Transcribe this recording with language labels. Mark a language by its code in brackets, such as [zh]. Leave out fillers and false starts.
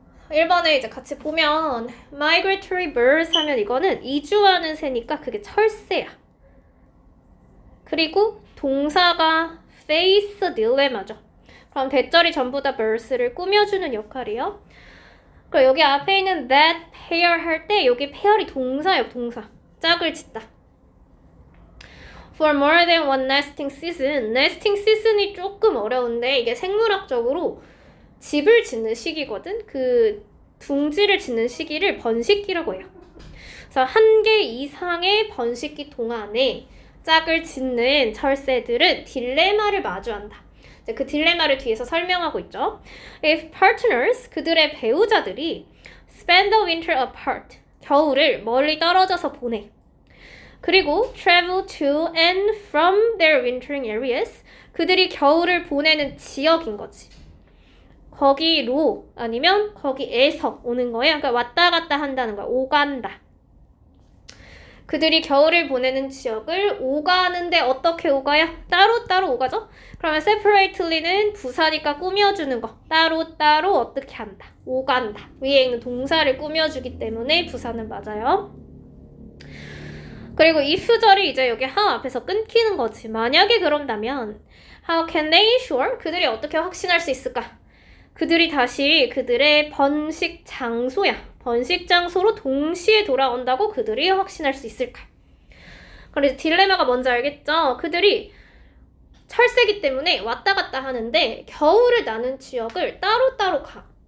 [ko] 1번에 이제 같이 보면 [en] migratory birds [ko] 하면 이거는 이주하는 새니까 그게 철새야. 그리고 동사가 face dilemma죠. 그럼 대절이 전부 다 birds를 꾸며주는 역할이에요. 그럼 여기 앞에 있는 that pair 할 때 여기 pair이 동사예요. 동사. 짝을 짓다. [en] For more than one nesting season. [ko] nesting season이 조금 어려운데 이게 생물학적으로 집을 짓는 시기거든. 그 둥지를 짓는 시기를 번식기라고 해요. 그래서 한 개 이상의 번식기 동안에 짝을 짓는 철새들은 딜레마를 마주한다. 이제 그 딜레마를 뒤에서 설명하고 있죠. [en] If partners, [ko] 그들의 배우자들이 [en] spend the winter apart, [ko] 겨울을 멀리 떨어져서 보내. 그리고 [en] travel to and from their wintering areas, [ko] 그들이 겨울을 보내는 지역인 거지. 거기로 아니면 거기에서 오는 거예요. 그러니까 왔다 갔다 한다는 거야. 오간다. 그들이 겨울을 보내는 지역을 오가는데 어떻게 오가요? 따로따로 오가죠? 그러면 separately는 부사니까 꾸며주는 거. 따로따로 어떻게 한다. 오간다. 위에 있는 동사를 꾸며주기 때문에 부사는 맞아요. 그리고 if절이 이제 여기 how 앞에서 끊기는 거지. 만약에 그런다면 [en] how can they ensure? [ko] 그들이 어떻게 확신할 수 있을까? 그들이 다시 그들의 번식 장소야. 번식 장소로 동시에 돌아온다고 그들이 확신할 수 있을까? 그래서 딜레마가 뭔지 알겠죠? 그들이 철새기 때문에 왔다 갔다 하는데 겨울을 나는 지역을 따로따로 가.